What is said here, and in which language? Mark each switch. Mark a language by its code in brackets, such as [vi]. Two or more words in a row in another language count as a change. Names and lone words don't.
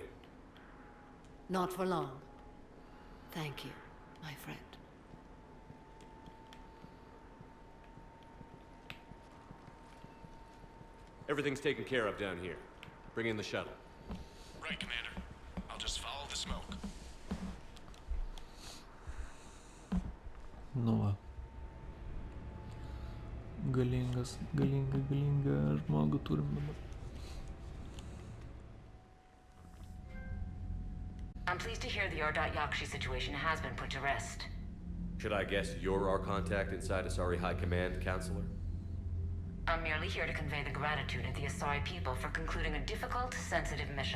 [en] Not for long. Thank you, my friend. Everything's taken care of down here. Bring in the shuttle. Right, Commander. I'll just follow the smoke. [lt] Nu va. Galingą žmogų turim dabar. [en] I'm pleased to hear the Yakshi situation has been put to rest. Should I guess you're our contact inside Asari High Command, Counselor? I'm merely here to convey the gratitude of the Asari people for concluding a difficult, sensitive mission.